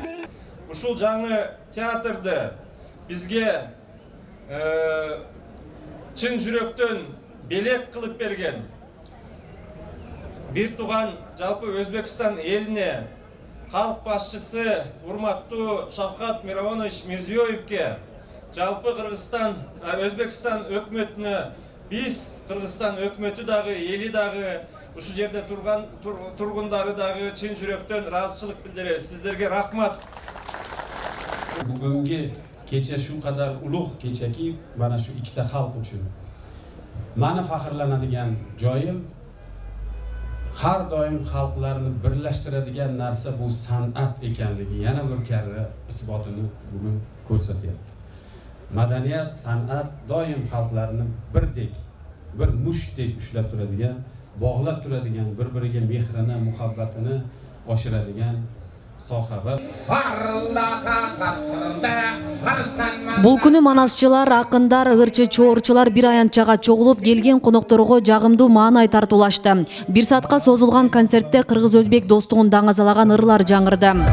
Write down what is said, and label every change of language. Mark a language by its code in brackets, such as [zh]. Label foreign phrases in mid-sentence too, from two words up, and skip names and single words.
[ky] Ушул жаңы театрды бизге чын жүрөктөн белек кылып берген бир туган жалпы Өзбекстан элине халк башчысы урматтуу Шавкат Миромонович Мирзиёевке, жалпы Өзбекстан өкмөтүнө, биз Кыргызстан өкмөтү дагы, эли дагы, ушул жерде тургундары дагы чын жүрөктөн ыраазычылык билдиребиз. Сиздерге рахмат. [uz] Bugungi kecha shu qadar ulug' kechaki, mana shu ikkita xalq uchun meni faxrlanadigan joyim, har doim xalqlarni birlashtiradigan narsa bu san'at ekanligi yana bir karra isbotini bugun ko'rsatyapti. Madaniyat, san'at doim xalqlarni birdek, bir mushtdek ushlab turadigan, bog'lab turadigan, bir-biriga mehrini, muhabbatini oshiradigan [ky] Бул күнү манасчылар, акындар, ырчы чоорчулар бир аянтчага чогулуп келген конокторго жагымдуу маанай тартуулашты. Бир саатка созулган концертте кыргыз-өзбек достугун даңазалаган ырлар жаңырды.